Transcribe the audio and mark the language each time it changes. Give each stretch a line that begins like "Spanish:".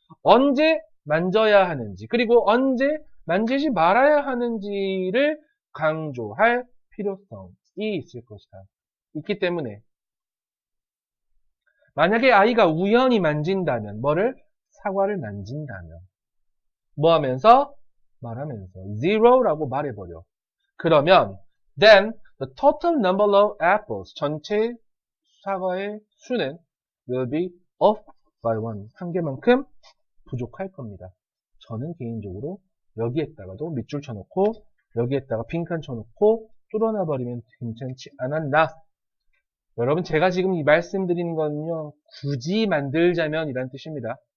Korean: 언제 만져야 하는지 그리고 언제 만지지 말아야 하는지를 강조할 필요성이 있을 것이다. 있기 때문에 만약에 아이가 우연히 만진다면, 뭐를? 사과를 만진다면. 뭐 하면서? 말하면서. zero라고 말해버려. 그러면,
English: then, the total number of apples,
Korean: 전체 사과의 수는
English: will be off by one.
Korean: 한 개만큼 부족할 겁니다. 저는 개인적으로 여기에다가도 밑줄 쳐놓고, 여기에다가 빈칸 쳐놓고, 뚫어놔버리면 괜찮지 않았나? 여러분, 제가 지금 이 말씀드리는 거는요, 굳이 만들자면 이란 뜻입니다.